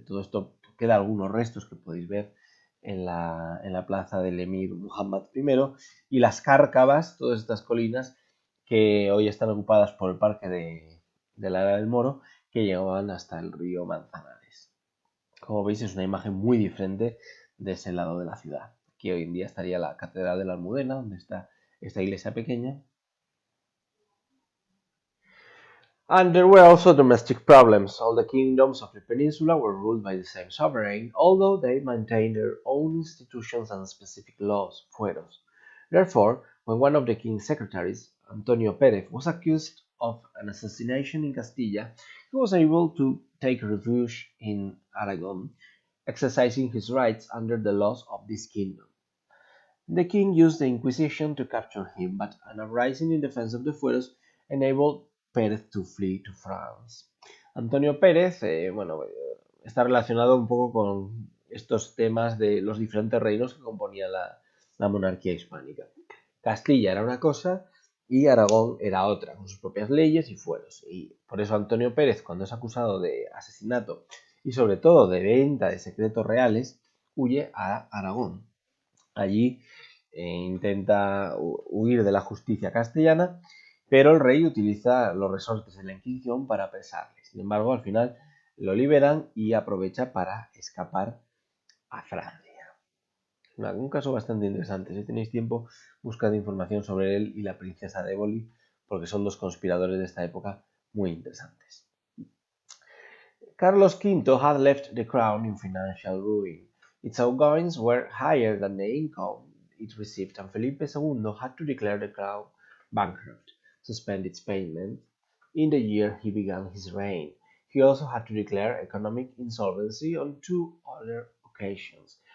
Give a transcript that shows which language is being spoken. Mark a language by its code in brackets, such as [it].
[es] Todo esto queda algunos restos que podéis ver en la plaza del emir Muhammad I, y las cárcavas, todas estas colinas que hoy están ocupadas por el parque de la Era del Moro, que llegaban hasta el río Manzanares. Como veis, es una imagen muy diferente de ese lado de la ciudad. Aquí hoy en día estaría la Catedral de la Almudena, donde está esta iglesia pequeña. [en] And there were also domestic problems. All the kingdoms of the peninsula were ruled by the same sovereign, although they maintained their own institutions and specific laws, fueros. Therefore, when one of the king's secretaries, Antonio Pérez, was accused of an assassination in Castilla, he was able to take refuge in Aragon, exercising his rights under the laws of this kingdom. The king used the Inquisition to capture him, but an uprising in defense of the fueros enabled Pérez to flee to France. [es] Antonio Pérez, está relacionado un poco con estos temas de los diferentes reinos que componían la monarquía hispánica. Castilla era una cosa y Aragón era otra, con sus propias leyes y fueros. Y por eso Antonio Pérez, cuando es acusado de asesinato y sobre todo de venta de secretos reales, huye a Aragón. Allí intenta huir de la justicia castellana, pero el rey utiliza los resortes de la Inquisición para apresarle. Sin embargo, al final lo liberan y aprovecha para escapar a Francia. Un caso bastante interesante. Si tenéis tiempo, buscad información sobre él y la princesa de Éboli, porque son dos conspiradores de esta época muy interesantes. [en] Carlos V had left the crown in financial ruin. Its outgoings were higher than the income it received, and Felipe II had to declare the crown bankrupt, suspend its payment in the year he began his reign. He also had to declare economic insolvency on 2 other occasions.